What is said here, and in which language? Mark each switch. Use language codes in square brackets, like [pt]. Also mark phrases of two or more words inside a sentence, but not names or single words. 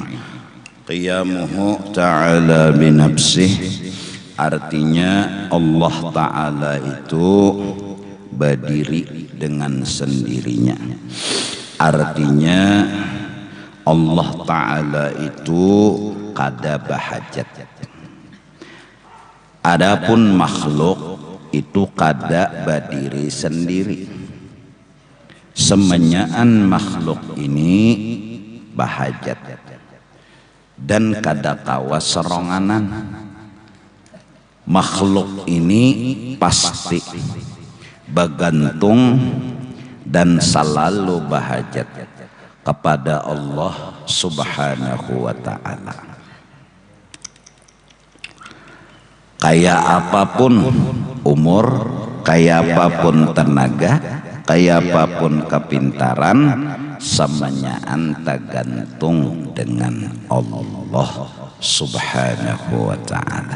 [ar] قيامه تعالى بنفسه, [bjn] artinya Allah Ta'ala itu berdiri dengan sendirinya. Artinya Allah Ta'ala itu kada bahajat. Adapun makhluk itu kada berdiri sendiri. Semenyaan makhluk ini bahajat dan kada kawa seronganan. Makhluk ini pasti bergantung dan selalu bahajat kepada Allah [ar] سبحانه وتعالى. [bjn] Kayak apapun umur, kayak apapun tenaga, kayak apapun kepintaran, semuanya tergantung dengan Allah [ar] سبحانه وتعالى.